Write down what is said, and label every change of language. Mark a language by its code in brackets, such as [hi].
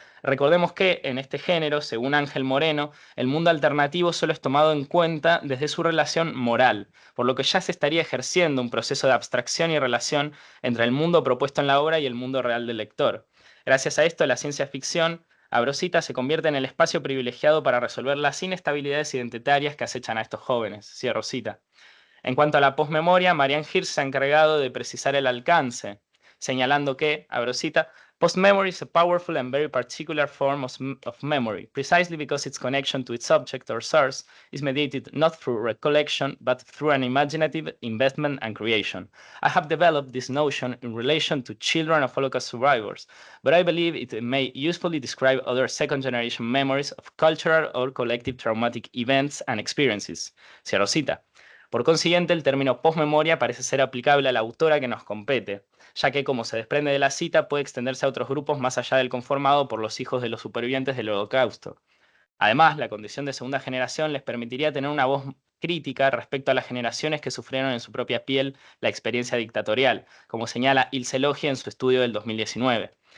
[es] Recordemos que en este género, según Ángel Moreno, el mundo alternativo solo es tomado en cuenta desde su relación moral, por lo que ya se estaría ejerciendo un proceso de abstracción y relación entre el mundo propuesto en la obra y el mundo real del lector. Gracias a esto, la ciencia ficción, abro cita, se convierte en el espacio privilegiado para resolver las inestabilidades identitarias que acechan a estos jóvenes, cierro cita. En cuanto a la posmemoria, Marianne Hirsch se ha encargado de precisar el alcance, señalando que, abro cita, [en] postmemory is a powerful and very particular form of memory, precisely because its connection to its object or source is mediated not through recollection, but through an imaginative investment and creation. I have developed this notion in relation to children of Holocaust survivors, but I believe it may usefully describe other second-generation memories of cultural or collective traumatic events and experiences. [es] Cierro cita. Por consiguiente, el término posmemoria parece ser aplicable a la autora que nos compete, ya que, como se desprende de la cita, puede extenderse a otros grupos más allá del conformado por los hijos de los supervivientes del Holocausto. Además, la condición de segunda generación les permitiría tener una voz crítica respecto a las generaciones que sufrieron en su propia piel la experiencia dictatorial, como señala Ilse Logia en su estudio del 2019.